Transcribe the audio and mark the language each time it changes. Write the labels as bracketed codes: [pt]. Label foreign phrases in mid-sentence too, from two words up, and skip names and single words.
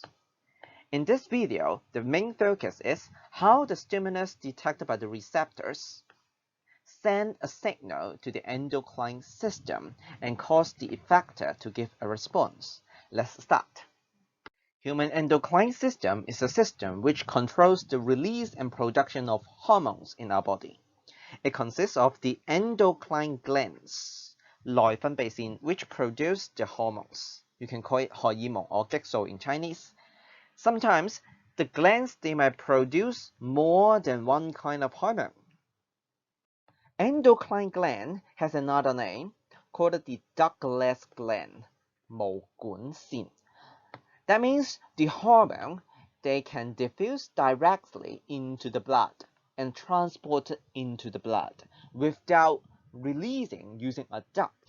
[en] In this video, the main focus is how the stimulus detected by the receptors send a signal to the endocrine system and cause the effector to give a response. Let's start. Human endocrine system is a system which controls the release and production of hormones in our body. It consists of the endocrine glands, [zh] 內分泌腺, [en] which produce the hormones. You can call it 荷爾蒙 or 激素 in Chinese. Sometimes, the glands, they might produce more than one kind of hormone. Endocrine gland has another name called the Douglas gland, [zh] 毛管腺. [en] That means the hormone, they can diffuse directly into the blood and transport it into the blood without releasing using a duct.